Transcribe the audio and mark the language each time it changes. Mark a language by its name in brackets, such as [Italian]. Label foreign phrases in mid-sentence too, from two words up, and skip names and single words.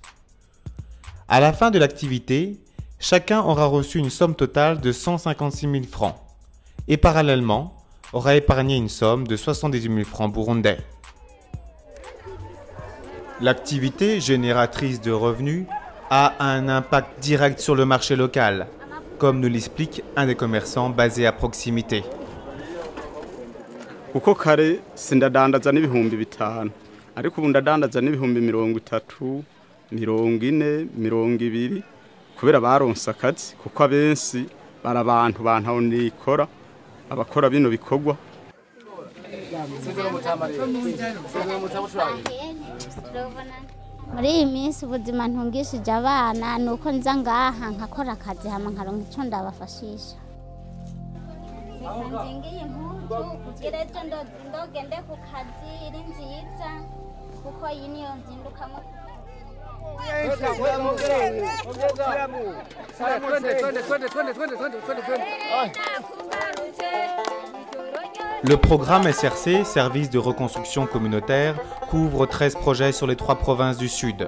[French] À la fin de l'activité, chacun aura reçu une somme totale de 156 000 francs et parallèlement aura épargné une somme de 78 000 francs burundais. L'activité génératrice de revenus a un impact direct sur le marché local, comme nous l'explique un des commerçants basé à proximité. [Rundi] Uko kare sindadandaza n'ibihumbi 5 ariko ubu ndadandaza n'ibihumbi 30, 40, 20 kubera baronse akazi kuko abenshi bari abantu bantaho nikora abakora bino bikorwa. Muri iyi minsi ubuzima ntungishije abana nuko nza ngaha nkakora akazi hama nkaronka ico ndabafashisha. Nzingiye impuzu kugira ejo ndogende ku kazi iri nziza kuko iyi niyo nzindukamo. [French] Le programme SRC, Service de reconstruction communautaire, couvre 13 projets sur les 3 provinces du Sud.